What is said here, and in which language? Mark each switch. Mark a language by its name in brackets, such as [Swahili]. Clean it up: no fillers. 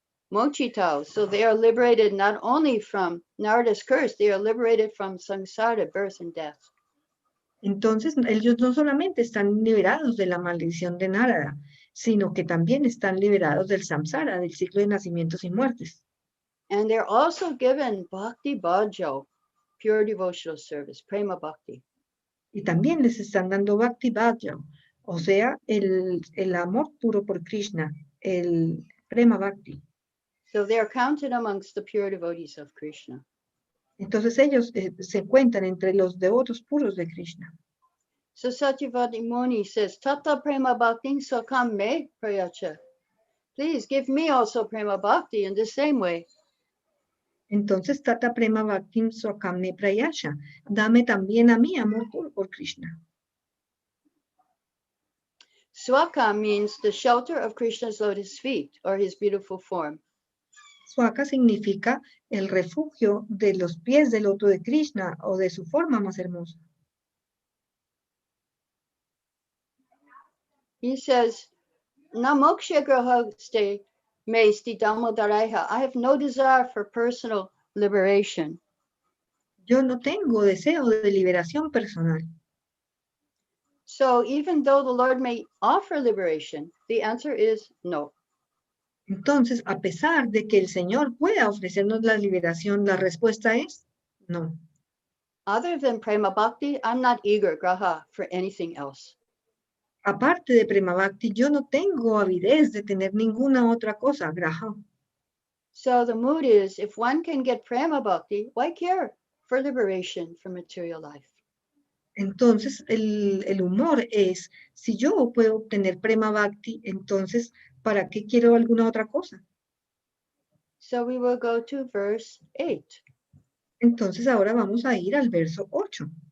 [English] Mochitao. So they are liberated not only from Narada's curse, they are liberated from samsara, birth and death. [Spanish] Entonces, ellos no solamente están liberados de la maldición de Narada, sino que también están liberados del samsara, del ciclo de nacimientos y muertes. [English] And they're also given Bhakti Bhajo, pure devotional service, Prema Bhakti. [Spanish] Y también les están dando Bhakti Vaibhava, o sea, el amor puro por Krishna, el Prema Bhakti. [English] So they're counted amongst the pure devotees of Krishna. [Spanish] Entonces ellos se cuentan entre los devotos puros de Krishna. [English] So Satyavati Muni says, [Sanskrit] Tata Prema Bhakti Sakam Me Prayacha. [English] Please give me also Prema Bhakti in the same way. [Spanish] Entonces, [Sanskrit] Tata Prema Bhaktim Swakame Prayasha, [Spanish] dame también a mí amor puro por Krishna. [English] Swaka means the shelter of Krishna's lotus feet or his beautiful form. [Spanish] Swaka significa el refugio de los pies del loto de Krishna o de su forma más hermosa. [English] He says, [Sanskrit] Namoksha Grahaste Me Sti Damodaraiha. [English] I have no desire for personal liberation. [Spanish] Yo no tengo deseo de liberación personal. [English] So even though the Lord may offer liberation, the answer is no. [Spanish] Entonces, a pesar de que el Señor pueda ofrecernos la liberación, la respuesta es no. [English] Other than Prema Bhakti, I'm not eager, Graha, for anything else. [Spanish] Aparte de Prema Bhakti, yo no tengo avidez de tener ninguna otra cosa, Graha. [English] So the mood is, if one can get Prema Bhakti, why care for liberation from material life? [Spanish] Entonces, el humor es, si yo puedo obtener Prema Bhakti, entonces, ¿para qué quiero alguna otra cosa? [English] So we will go to verse 8. [Spanish] Entonces, ahora vamos a ir al verso 8.